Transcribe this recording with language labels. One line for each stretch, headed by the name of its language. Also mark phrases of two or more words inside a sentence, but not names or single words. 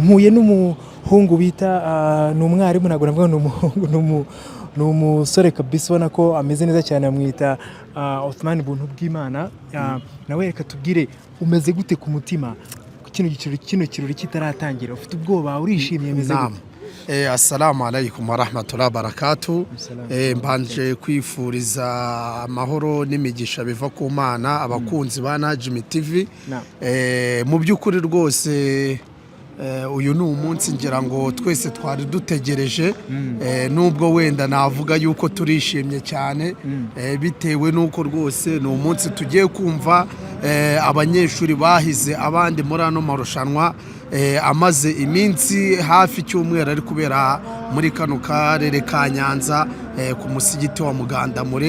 Kinyarwanda: Mpuye n'umuhungu bita ni umwarimu, ntabwo navuga n'umuhungu, ni umusore kabisa ubona ko ameze neza cyane, amwita Othman Buntu bw'Imana. Nawe reka tubwire umeze gute ku mutima kino kirori kitaratangira? Ufite ubwoba, urishimye, meze gute?
Arabic: السلام عليكم ورحمة الله وبركاته.
Kinyarwanda: Mbanje kwifuriza amahoro n'imigisha biva ku Mana abakunzi ba Najim TV. Mu by'ukuri rwose uyu ni umunsi ngira ngo twese twari dutegereje, nubwo wenda navuga yuko turishimye cyane bitewe nuko rwose ni umunsi tugiye kumva abanyeshuri bahize abandi muri ano marushanwa amaze iminsi hafi cyumweru ari kubera muri kano karere ka Nyanza ku musigiti wa Mugandamure.